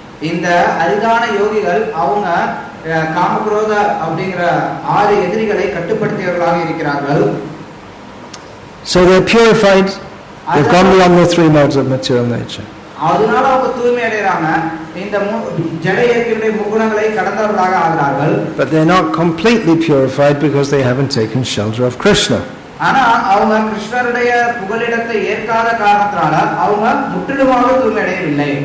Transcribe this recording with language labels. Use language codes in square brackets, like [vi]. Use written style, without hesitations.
[ta] இந்த அரிதான யோகிகள் அவங்க காம குரோத அப்படிங்கற 6 எதிரிகளை கட்டுப்படுத்தியவர்களாக இருக்கிறார்கள். [en] So they're purified. They've gone beyond the 3 modes of material nature. [ta] அதனால அவங்க தூய்மை அடைறாங்க. இந்த ஜட இயற்கையுடைய முக்குணங்களை கடந்தவர்களாக ஆகிறார்கள். [en] But they're not completely purified because they haven't taken shelter of Krishna. [ta] ஆனா அவங்க கிருஷ்ணருடைய புகலிடத்தை ஏற்காத காரணத்தால அவங்க முற்றிலுமாக தூய்மையடையவில்லை.